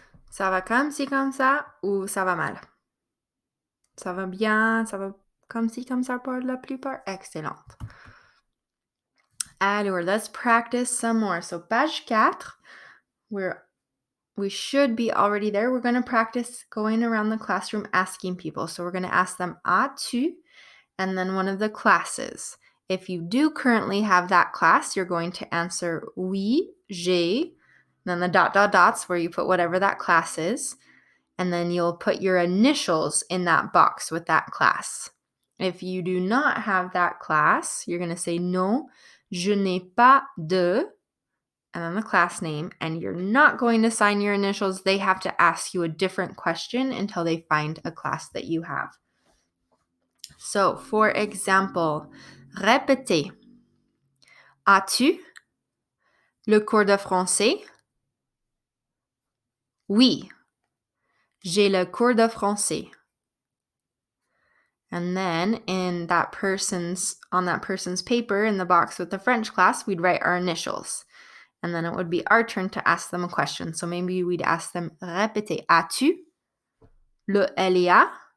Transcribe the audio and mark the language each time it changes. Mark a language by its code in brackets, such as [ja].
[fr] Ça va comme ci, comme ça, ou ça va mal? Ça va bien, ça va comme ci, comme ça pour la plupart? Excellente. [en] Alors, let's practice some more. So, page 4, we should be already there. We're going to practice going around the classroom asking people. So, we're going to ask them as-tu and then one of the classes. If you do currently have that class, you're going to answer [fr] oui, j'ai, [en] then the dots where you put whatever that class is, and then you'll put your initials in that box with that class. If you do not have that class, you're going to say [fr] non, je n'ai pas de, [en] and then the class name, and you're not going to sign your initials. They have to ask you a different question until they find a class that you have. So, for example, répétez. [fr] As-tu le cours de français? Oui, j'ai le cours de français. [en] And then on that person's paper in the box with the French class, we'd write our initials. And then it would be our turn to ask them a question. So maybe we'd ask them, répétez, [fr] as-tu le LIA?